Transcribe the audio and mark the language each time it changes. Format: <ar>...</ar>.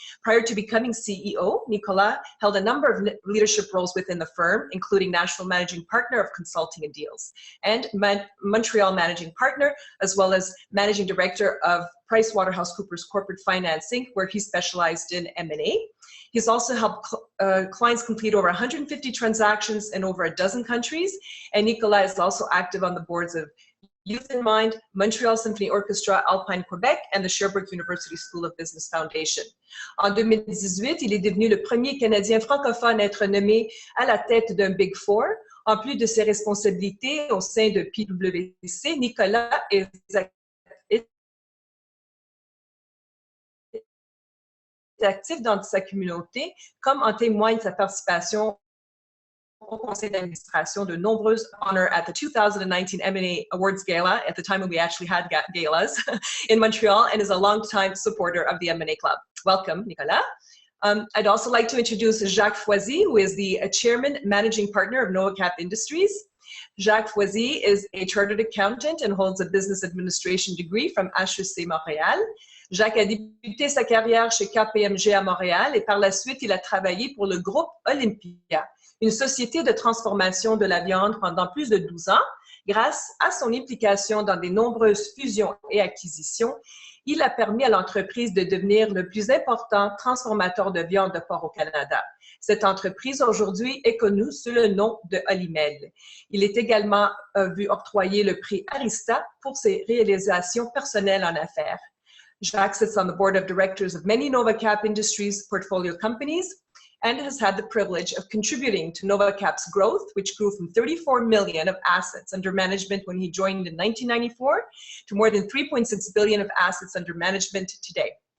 <en>Prior to becoming CEO, Nicolas held a number of leadership roles within the firm, including National Managing Partner of Consulting and Deals and Montreal Managing Partner, as well as Managing Director of PricewaterhouseCoopers Corporate Financing, where he specialized in M&A. He's also helped clients complete over 150 transactions in over a dozen countries. And Nicolas is also active on the boards of Youth in Mind, Montreal Symphony Orchestra, Alpine Quebec, and the Sherbrooke University School of Business Foundation.</en> <fr>En 2018, il est devenu le premier Canadien francophone à être nommé à la tête d'un Big Four. En plus de ses responsabilités au sein de PwC, Nicolas est actif dans sa communauté, comme en témoigne sa participation au conseil d'administration de nombreuses</fr> <en>honors at the 2019 M&A Awards Gala, at the time when we actually had galas in Montreal, and is a longtime supporter of the M&A Club. Welcome, Nicolas. I'd also like to introduce Jacques Foisy, who is the Chairman Managing Partner of Novacap Industries. Jacques Foisy is a chartered accountant and holds a business administration degree from HEC Montréal.</en> <fr>Jacques a débuté sa carrière chez KPMG à Montréal et par la suite, il a travaillé pour le groupe Olympia, une société de transformation de la viande pendant plus de 12 ans. Grâce à son implication dans de nombreuses fusions et acquisitions, il a permis à l'entreprise de devenir le plus important transformateur de viande de porc au Canada. Cette entreprise aujourd'hui est connue sous le nom de Olimel. Il est également vu octroyer le prix Arista pour ses réalisations personnelles en affaires.</fr> <en>Jacques sits on the board of directors of many Novacap Industries portfolio companies and has had the privilege of contributing to Novacap's growth, which grew from 34 million of assets under management when he joined in 1994 to more than 3.6 billion of assets under management today.</en>